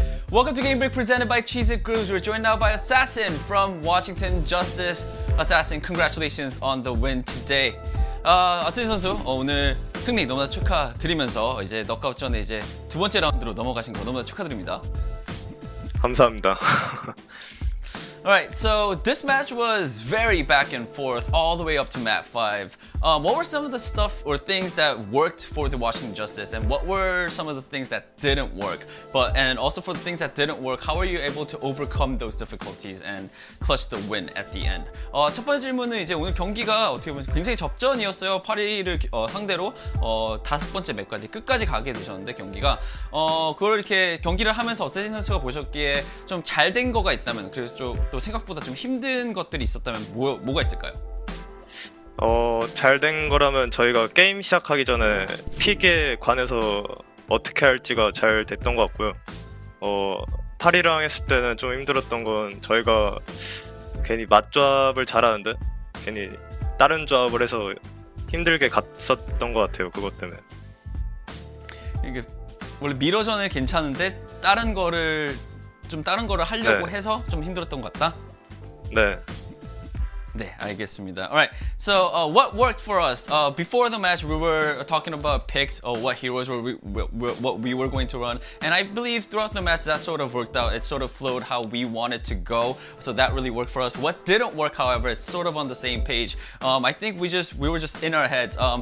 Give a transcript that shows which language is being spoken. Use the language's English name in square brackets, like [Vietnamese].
[English] Welcome to Game Break presented by Cheez-It Grooves. We're joined now by Assassin from Washington Justice. Assassin, congratulations on the win today. [Korean] 아스린 선수 오늘 승리 너무나 축하드리면서 이제 넉아웃전에 이제 두 번째 라운드로 넘어가신 거 너무나 축하드립니다. 감사합니다. [English] Alright, so this match was very back and forth all the way up to map 5. What were some of the stuff or things that worked for the Washington Justice, and what were some of the things that didn't work? And also for the things that didn't work, how were you able to overcome those difficulties and clutch the win at the end? [Korean] 첫 번째 질문은 이제 오늘 경기가 어떻게 보면 굉장히 접전이었어요. 파리를 상대로 다섯 번째 맵까지 끝까지 가게 되셨는데 경기가 그걸 이렇게 경기를 하면서 어세신 선수가 보셨기에 좀 잘 된 거가 있다면, 그래서 또 생각보다 좀 힘든 것들이 있었다면 뭐가 있을까요? 잘 된 거라면 저희가 게임 시작하기 전에 픽에 관해서 어떻게 할지가 잘 됐던 것 같고요. 파리랑 했을 때는 좀 힘들었던 건 저희가 괜히 맞조합을 잘하는데 괜히 다른 조합을 해서 힘들게 갔었던 것 같아요. 그것 때문에. 이게 원래 미러전은 괜찮은데 다른 거를 하려고 해서 좀 힘들었던 것 같다? 네. 네, 알겠습니다. [English] Alright, so what worked for us? Before the match, we were talking about picks or what heroes what we were going to run, and I believe throughout the match that sort of worked out. It sort of flowed how we wanted to go, so that really worked for us. What didn't work, however, is sort of on the same page. I think we were just in our heads.